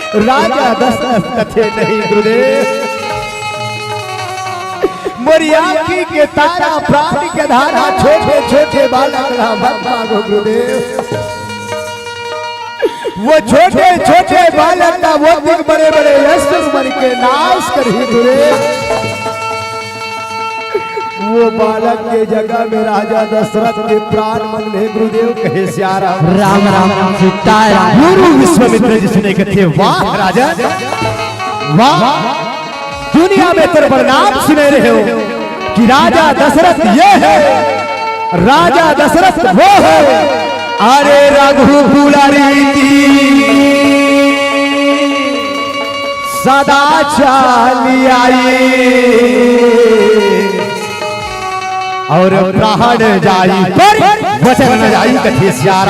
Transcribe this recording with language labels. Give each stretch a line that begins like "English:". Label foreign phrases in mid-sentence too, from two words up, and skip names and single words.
Chhattisgarhi: राजा दशरथ कथे नहीं गुरुदेव। मोरी आँखी के तारा प्राण के धारा छोटे छोटे बालक मांगो गुरुदेव। वो छोटे छोटे बालक का वो दिन बड़े बड़े यशस्वी बन के नाश करी गुरुदेव। वो बालक के जगह में राजा दशरथ के प्राण मंगले गुरुदेव कहे श्यारा राम राम सीताराम। गुरु विश्वामित्र जी सुने कथे वाह राजा वाह, दुनिया में तेरे परिणाम सुने रहे हो कि राजा दशरथ ये है, राजा दशरथ वो है। अरे
Awadhi: रघुकुलारी सदा चाली आई और प्राण जाई पर वचन न जाई
Chhattisgarhi: कथे श्यारा